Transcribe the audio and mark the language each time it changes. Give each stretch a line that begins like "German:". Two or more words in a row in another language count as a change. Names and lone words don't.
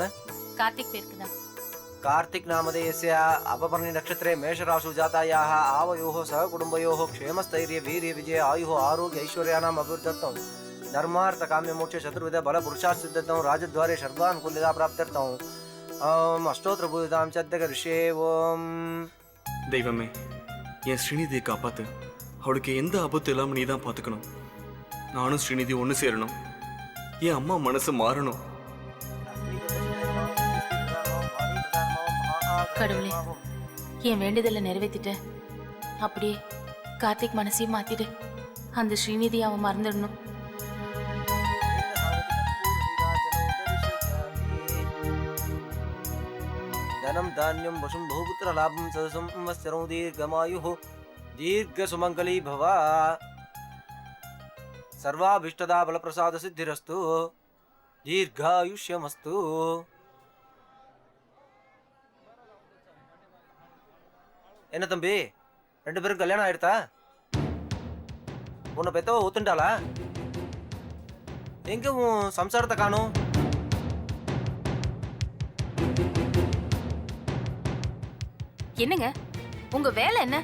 Tamil: கார்த்திக் பேருக்குதான்.
Sanskrit: कार्तिक नामधेयस्य अपपर्णि नक्षत्रे मेषराशु जातायाः आवयोः सह कुटुम्बयोः क्षेमस्थैर्य वीर्य विजय आयुः आरोग्य ऐश्वर्याणाम् अभिवृद्ध्यर्थं धर्मार्थ काम्य मोक्ष चतुर्विध बल पुरुषार्थ राजद्वारे सर्वानुकूल्यता प्राप्त्यर्थं अष्टोत्तर भूतां चद्दक ऋषे ओम.
Tamil: தெய்வமே, என் ஸ்ரீநிதியை காப்பாத்து. அவளுக்கு எந்த ஆபத்து இல்லாம நீ தான் பாத்துக்கணும். நானும் ஸ்ரீநிதி ஒண்ணு சேரணும். என் அம்மா மனசு மாறணும். கடவுளே, என் வேண்டுதலை நிறைவேத்திட்ட. அப்படியே கார்த்திக் மனசையும் மாத்திடு. அந்த ஸ்ரீநிதி அவன் மறந்துடணும்.
Sanskrit: धनं धान्यं वशुं बहुपुत्र लाभं सदसंवत्सरं दीर्घमायुः दीर्घ सुमंगली भव. सर्वाभीष्टदा बलप्रसाद सिद्धिरस्तु दीर्घायुष्यमस्तु.
Tamil: என்ன தம்பி, 2 பேரும் கல்யாணம் ஆயிடுதா? உன்னை பெத்தவ ஊத்துண்டாளா? எங்க உன் சம்சாரத்தை காணும்? என்னங்க உங்க வேலை என்ன?